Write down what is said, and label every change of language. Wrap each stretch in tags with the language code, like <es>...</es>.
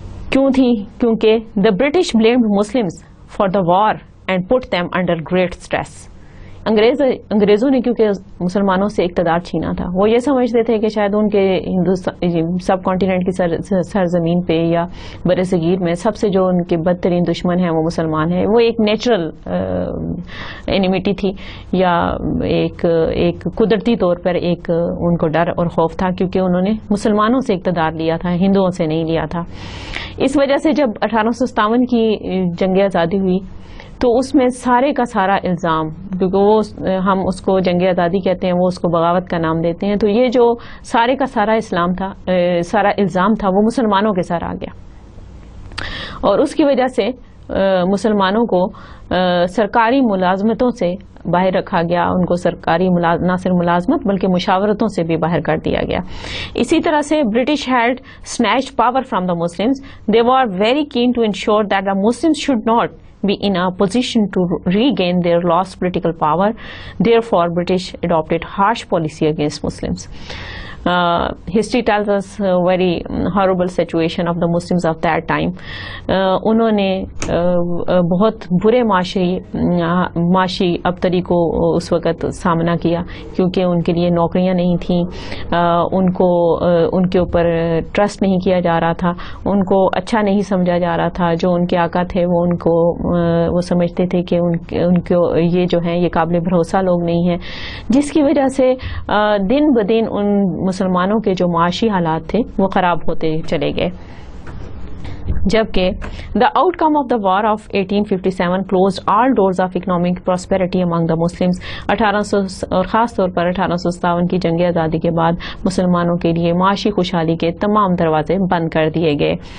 <ur>کیوں تھی؟ کیونکہ</ur> <en>the British blamed Muslims for the war and put them under great stress.</en> <ur>انگریزوں نے کیونکہ مسلمانوں سے اقتدار چھینا تھا، وہ یہ سمجھتے تھے کہ شاید ان کے ہندوستان سب کانٹیننٹ کی سرزمین پہ یا بر صغیر میں سب سے جو ان کے بدترین دشمن ہیں وہ مسلمان ہیں. وہ ایک نیچرل اینیمیٹی تھی یا ایک قدرتی طور پر ایک ان کو ڈر اور خوف تھا کیونکہ انہوں نے مسلمانوں سے اقتدار لیا تھا، ہندوؤں سے نہیں لیا تھا. اس وجہ سے جب 1857 کی جنگ آزادی ہوئی تو اس میں سارے کا سارا الزام، کیونکہ وہ ہم اس کو جنگ آزادی کہتے ہیں، وہ اس کو بغاوت کا نام دیتے ہیں، تو یہ جو سارے کا سارا سارا الزام تھا وہ مسلمانوں کے سر آ گیا اور اس کی وجہ سے مسلمانوں کو سرکاری ملازمتوں سے باہر رکھا گیا. ان کو سرکاری نہ صرف ملازمت بلکہ مشاورتوں سے بھی باہر کر دیا گیا. اسی طرح سے</ur> <en>British had snatched power from the Muslims. They were very keen to ensure that the Muslims should not be in a position to regain their lost political power. Therefore, British adopted harsh policy against Muslims. History tells us very horrible situation of the Muslims of that time.</en> <ur>انہوں نے بہت برے معاشی ابتری کو اس وقت سامنا کیا کیونکہ ان کے لیے نوکریاں نہیں تھیں, ان کے اوپر ٹرسٹ نہیں کیا جا رہا تھا, ان کو اچھا نہیں سمجھا جا رہا تھا. جو ان کے آقا تھے وہ سمجھتے تھے کہ ان کو یہ جو ہیں یہ قابل بھروسہ لوگ نہیں ہیں, جس کی وجہ سے دن بدن ان مسلمانوں کے جو معاشی حالات تھے وہ خراب ہوتے چلے گئے. جبکہ</ur> <en>the outcome of the war of 1857 closed all doors of economic prosperity among the Muslims.</en> <ur>اور خاص طور پر 1857 کی جنگ آزادی کے بعد مسلمانوں کے لیے معاشی خوشحالی کے تمام دروازے بند کر دیے گئے.</ur>